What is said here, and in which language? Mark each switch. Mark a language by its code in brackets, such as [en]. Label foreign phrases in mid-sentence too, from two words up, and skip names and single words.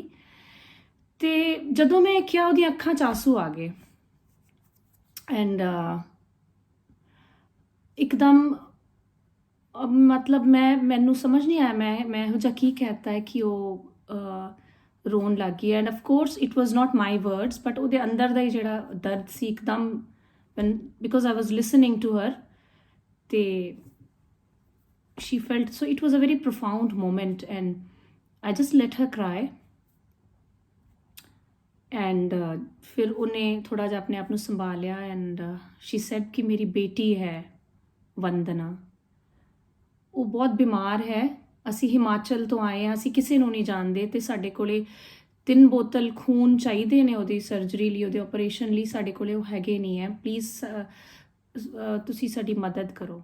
[pa] ਅਤੇ ਜਦੋਂ ਮੈਂ ਕਿਹਾ ਉਹਦੀਆਂ ਅੱਖਾਂ 'ਚ ਆਂਸੂ ਆ ਗਏ ਐਂਡ ਇੱਕਦਮ ਮਤਲਬ ਮੈਨੂੰ ਸਮਝ ਨਹੀਂ ਆਇਆ ਮੈਂ ਇਹੋ ਜਿਹਾ ਕੀ ਕਹਿਤਾ ਹੈ ਕਿ ਉਹ ਰੋਣ ਲੱਗ ਗਈ. [en] and of course it was not my words but [pa] ਉਹਦੇ ਅੰਦਰ ਦਾ ਹੀ ਜਿਹੜਾ ਦਰਦ ਸੀ ਇੱਕਦਮ [en] because I was listening to her ਅਤੇ she felt, so it was a very profound moment and I just let her cry [pa] and ਫਿਰ ਉਹਨੇ ਥੋੜ੍ਹਾ ਜਿਹਾ ਆਪਣੇ ਆਪ ਨੂੰ ਸੰਭਾਲਿਆ ਐਂਡ [en] she said [pa] ਕਿ ਮੇਰੀ ਬੇਟੀ ਹੈ ਵੰਦਨਾ, ਉਹ ਬਹੁਤ ਬਿਮਾਰ ਹੈ, ਅਸੀਂ ਹਿਮਾਚਲ ਤੋਂ ਆਏ ਹਾਂ, ਅਸੀਂ ਕਿਸੇ ਨੂੰ ਨਹੀਂ ਜਾਣਦੇ ਅਤੇ ਸਾਡੇ ਕੋਲੇ 3 ਬੋਤਲ ਖੂਨ ਚਾਹੀਦੇ ਨੇ ਉਹਦੀ ਸਰਜਰੀ ਲਈ, ਉਹਦੇ ਆਪਰੇਸ਼ਨ ਲਈ, ਸਾਡੇ ਕੋਲੇ ਉਹ ਹੈਗੇ ਨਹੀਂ ਹੈ, ਪਲੀਜ਼ ਤੁਸੀਂ ਸਾਡੀ ਮਦਦ ਕਰੋ.